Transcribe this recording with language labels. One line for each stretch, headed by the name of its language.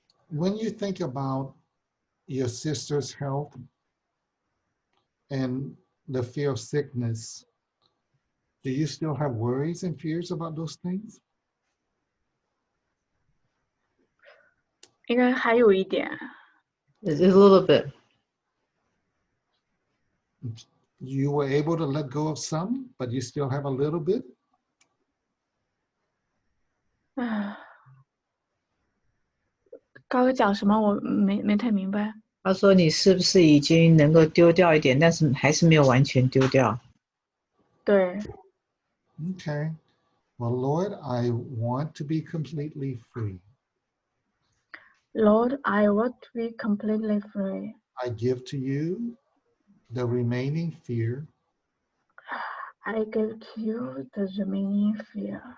English: When you think about your sister's health and the fear of sickness, do you still have worries and fears about those things?
Chinese: 应该还有一点，
English: Just a little bit. You were able to let go of some, but you still have a little bit?
Chinese: 啊，刚刚讲什么我没太明白。他说你是不是已经能够丢掉一点，但是还是没有完全丢掉。对，
English: Okay. Well, Lord, I want to be completely free. Lord, I want to be completely free. I give to you the remaining fear I give to you the remaining fear,